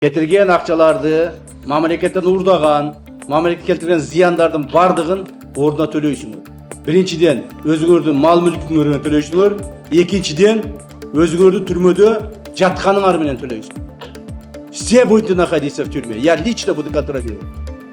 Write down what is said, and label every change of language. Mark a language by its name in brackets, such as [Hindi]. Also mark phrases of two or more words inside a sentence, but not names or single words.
[Kyrgyz] Кетирген акчаларды мамлекеттен урдаган, мамлекет келтирген зыяндардын бардыгын ордуна төлөйсүңөр. Биринчиден өзүңөрдүн мал мүлкүңөрүнө төлөйсүңөр, экинчиден өзүңөрдүн түрмөдө жатканыңар менен төлөйсүңөр. [Russian] Все будете находиться в тюрьме. Я лично буду контролировать.